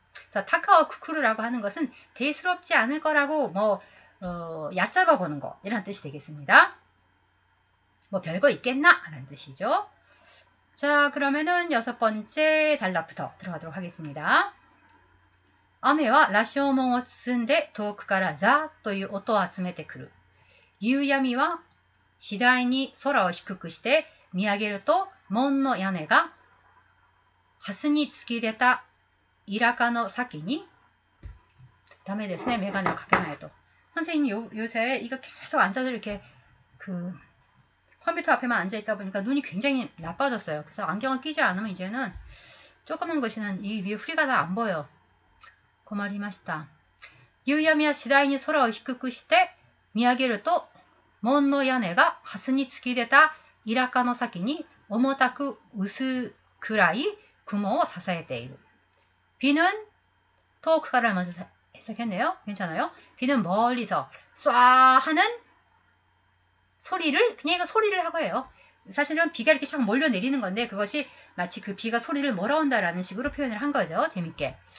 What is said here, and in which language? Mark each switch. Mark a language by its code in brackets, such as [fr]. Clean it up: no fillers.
[ko] 그래서 타카오쿠쿠르라고 하는 것은 대수롭지 않을 거라고 얕잡아 보는 거 이런 뜻이 되겠습니다. 별거 있겠나? 라는 뜻이죠. 자, 그러면은 6번째 단락부터 들어가도록 하겠습니다. [ja] 雨は羅生門を包んで遠くからザーッという音を集めてくる。夕闇は次第に空を低くして見上げると門の屋根が蓮に突き出たイラカの先にダメですね. [ko] 메가네를 [ja] かけないと. [ko] 선생님 요새 이거 계속 앉아서 이렇게 컴퓨터 앞에만 앉아있다 보니까 눈이 굉장히 나빠졌어요. 그래서 안경을 끼지 않으면 이제는 조그만 것이는 이 위에 후리가 다 안 보여. [ja] 困りました。夕闇は次第に空を低くして見上げると門の屋根が蓮に突き出たイラカの先に重たく薄暗い雲を支えている。 [ko] 비는 [ja] 遠くから [ko] 먼저 해석했네요. 괜찮아요? 비는 멀리서 쏴 하는 소리를 그냥 이거 소리를 하고 해요. 사실은 비가 이렇게 쫙 몰려 내리는 건데 그것이 마치 그 비가 소리를 몰아온다라는 식으로 표현을 한 거죠. 재밌게.